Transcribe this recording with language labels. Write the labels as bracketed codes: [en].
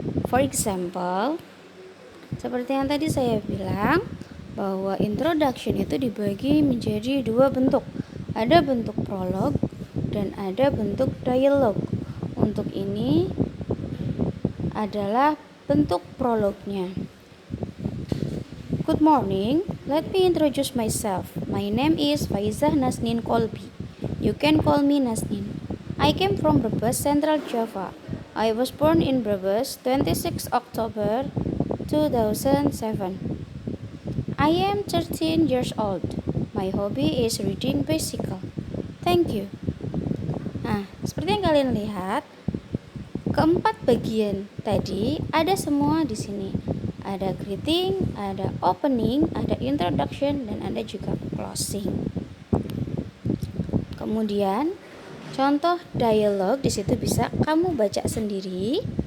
[en] For example, [id] seperti yang tadi saya bilang, bahwa introduction itu dibagi menjadi dua bentuk. Ada bentuk prolog dan ada bentuk dialog. Untuk ini adalah bentuk prolognya. [en] Good morning, let me introduce myself. My name is Faizah Nasnin Kolbi. You can call me Nasnin. I came from Brebes, Central Java. I was born in Brebes, 26 October 2007. I am 13 years old. My hobby is reading bicycle. Thank you. [id] Nah, seperti yang kalian lihat, keempat bagian tadi ada semua di sini. Ada greeting, ada opening, ada introduction, dan ada juga closing. Kemudian contoh dialog di situ bisa kamu baca sendiri.